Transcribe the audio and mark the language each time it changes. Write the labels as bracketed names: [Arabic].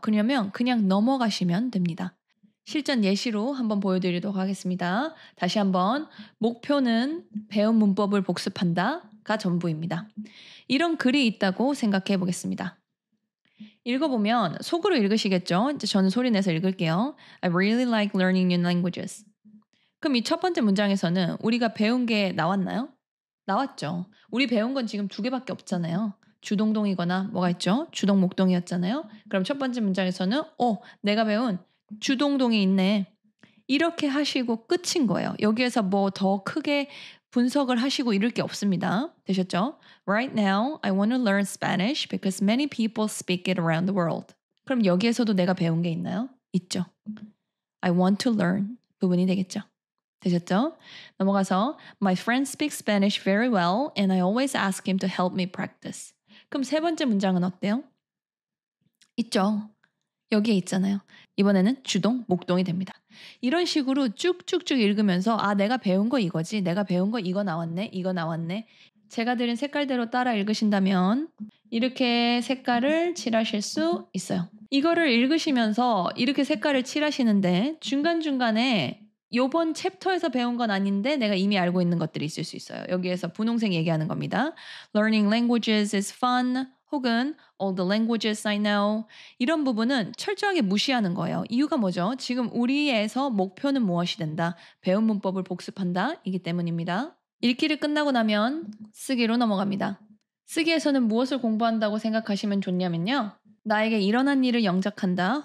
[Korean] 그러면 그냥 넘어가시면 됩니다. 실전 예시로 한번 보여드리도록 하겠습니다. 다시 한번 목표는 배운 문법을 복습한다가 전부입니다. 이런 글이 있다고 생각해 보겠습니다. 읽어보면 속으로 읽으시겠죠? 이제 저는 소리 내서 읽을게요. [English] I really like learning new languages. [Korean] 그럼 이 첫 번째 문장에서는 우리가 배운 게 나왔나요? 나왔죠. 우리 배운 건 지금 두 개밖에 없잖아요. 주동동이거나 뭐가 있죠? 주동 목동이었잖아요. 그럼 첫 번째 문장에서는 내가 배운 주동동이 있네. 이렇게 하시고 끝인 거예요. 여기에서 뭐 더 크게 분석을 하시고 이럴 게 없습니다. 되셨죠? [English] Right now, I want to learn Spanish because many people speak it around the world. [Korean] 그럼 여기에서도 내가 배운 게 있나요? 있죠. [English] I want to learn [Korean] 부분이 되겠죠. 되셨죠? 넘어가서 [English] My friend speaks Spanish very well and I always ask him to help me practice. [Korean] 그럼 세 번째 문장은 어때요? 있죠. 여기에 있잖아요. 이번에는 주동, 목동이 됩니다. 이런 식으로 쭉쭉쭉 읽으면서 '아 내가 배운 거 이거지. 내가 배운 거 이거 나왔네. 이거 나왔네.' 제가 드린 색깔대로 따라 읽으신다면 이렇게 색깔을 칠하실 수 있어요. 이거를 읽으시면서 이렇게 색깔을 칠하시는데 중간중간에 요번 챕터에서 배운 건 아닌데 내가 이미 알고 있는 것들이 있을 수 있어요. 여기에서 분홍색 얘기하는 겁니다. [English] Learning languages is fun. 혹은 all the languages I know. [Korean] 이런 부분은 철저하게 무시하는 거예요. 이유가 뭐죠? 지금 우리에서 목표는 무엇이 된다? 배운 문법을 복습한다. 이기 때문입니다. 읽기를 끝나고 나면 쓰기로 넘어갑니다. 쓰기에서는 무엇을 공부한다고 생각하시면 좋냐면요. 나에게 일어난 일을 영작한다.